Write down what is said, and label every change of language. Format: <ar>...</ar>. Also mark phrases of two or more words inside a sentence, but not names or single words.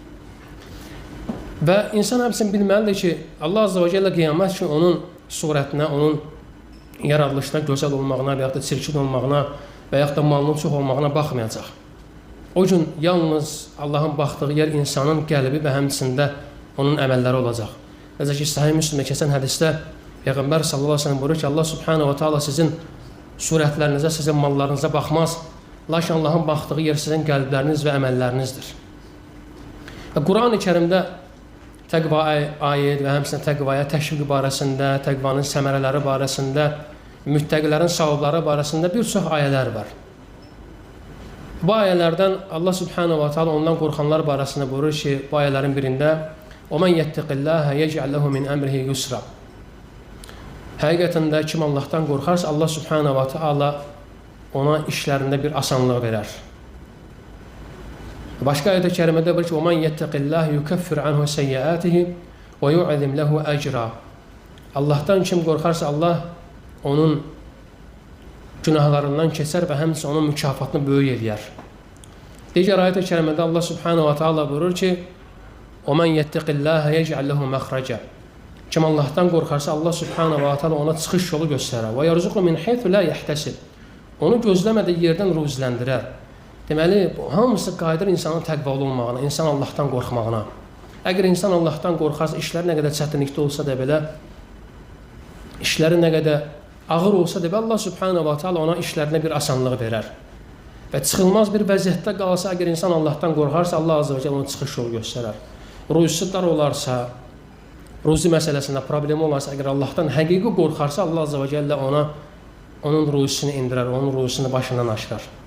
<az>Və insan həmçinin bilməlidir ki, Allah</az> <ar>عز وجل</ar> <az>qiyamət ki, onun surətinə, onun yaradılışına, gözəl olmağına və yaxud da çirkin olmağına və yaxud da malının çox olmağına baxmayacaq. O gün yalnız Allahın baxdığı yer insanın qəlbi və həmçində onun əməlləri olacaq. Necə ki, Sahih Müslimdə keçən hədisdə Peyğəmbər</az> <ar>صلى الله عليه وسلم</ar> <az>buyurur ki, Allah</az> <ar>سبحانه وتعالى</ar> <az>sizin surətlərinizə, sizin mallarınıza baxmaz. Lakin Allahın baxdığı yer sizin qəlbləriniz və əməllərinizdir. Və Quran-ı Kərimdə təqva ayət və həmçinin təqvaya təşviq barəsində, təqvanın səmərələri barəsində, müttəqilərin savabları barəsində bir çox ayələr var. Bu ayələrdən Allah</az> <ar>سبحانه وتعالى</ar> <az>ondan qorxanlar barəsində buyurur ki, bu ayələrin birində</az> <ar>وَمَنْ يَتَّقِ اللّٰهَ يَجْعَلْ لَهُ مِنْ أَمْرِهِ يُسْرًا.</ar> <az>Həqiqətən də kim Allahdan qorxarsa, Allah</az> <ar>سبحانه وتعالى</ar> <az>ona işlərində bir asanlıq verər. Başqa ayət-i kərimədə buyurur ki,</az> <ar>وَمَنْ يَتَّقِ اللّٰهِ يُكَفِّرْ عَنْهُ سَيِّئَاتِهِ وَيُعْظِمْ لَهُ أَجْرًا.</ar> <az>Allahdan kim qorxarsa, Allah onun günahlarından keçər və həmçinin onun mükafatını böyük eləyər. Digər ayət-i kərimədə Allah</az> <ar>سبحانه وتعالى</ar> <az>buyurur ki,</az> <ar>وَمَنْ يَتَّقِ اللّٰهَ يَجْعَلْ لَهُ مَخْرَجًا.</ar> <az>Kim Allahdan qorxarsa, Allah</az> <ar>سبحانه وتعالى</ar> <az>ona çıxış yolu göstərər.</az> <ar>وَيَرْزُقُ مِنْ حَيْثُ لَا يَحْتَسِبْ.</ar> <az>Onu gözləmədiyi yerdən ruziləndirər. Deməli, bu hamısı qayıdır insanın təqvalı olmağına, insan Allahdan qorxmağına. Əgər insan Allahdan qorxarsa, işlər nə qədər çətinlikdə olsa da belə, işləri nə qədər ağır olsa da belə, Allah</az> <ar>سبحانه وتعالى</ar> <az>ona işlərinə bir asanlıq verər. Və çıxılmaz bir vəziyyətdə qalsa, əgər insan Allahdan qorxarsa, Allah</az> <ar>عز وجل</ar> <az>ona çıxış yolu göstərər. Ruzisi dar olarsa, ruzi məsələsində problemi olarsa, əgər Allahdan həqiqi qorxarsa, Allah</az> <ar>عز وجل</ar> <az>ona onun ruhusunu indirər, onun ruhusunu başından aşırar.</az>